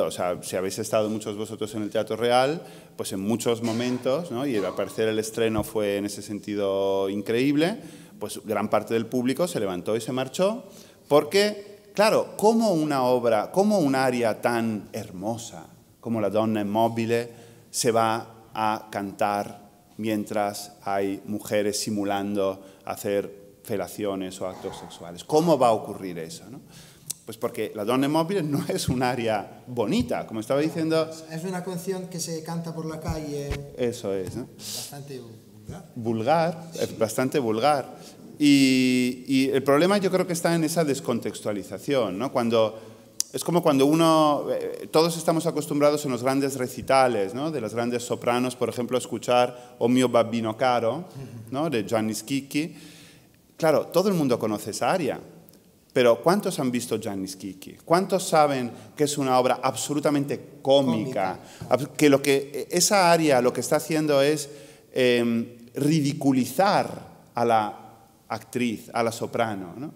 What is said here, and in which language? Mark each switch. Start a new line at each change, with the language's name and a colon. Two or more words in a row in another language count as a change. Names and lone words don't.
Spanish: O sea, si habéis estado muchos vosotros en el Teatro Real, pues en muchos momentos, ¿no?, y al parecer el estreno fue en ese sentido increíble, pues gran parte del público se levantó y se marchó porque, claro, como una obra, como un área tan hermosa como la donna immobile se va a cantar mientras hay mujeres simulando hacer felaciones o actos sexuales? ¿Cómo va a ocurrir eso, ¿no? Pues porque la donna immobile no es un área bonita, como estaba diciendo. Es una canción que se canta por la calle. Eso es, ¿no? Bastante vulgar. Vulgar, es bastante vulgar. Y el problema yo creo que está en esa descontextualización, ¿no? Es como cuando todos estamos acostumbrados en los grandes recitales, ¿no?, de las grandes sopranos, por ejemplo, a escuchar O mio babbino caro, ¿no?, de Gianni Schicchi. Claro, todo el mundo conoce esa aria, Pero ¿cuántos han visto Gianni Schicchi? ¿Cuántos saben que es una obra absolutamente cómica? Que esa aria lo que está haciendo es ridiculizar a la actriz, a la soprano, ¿no?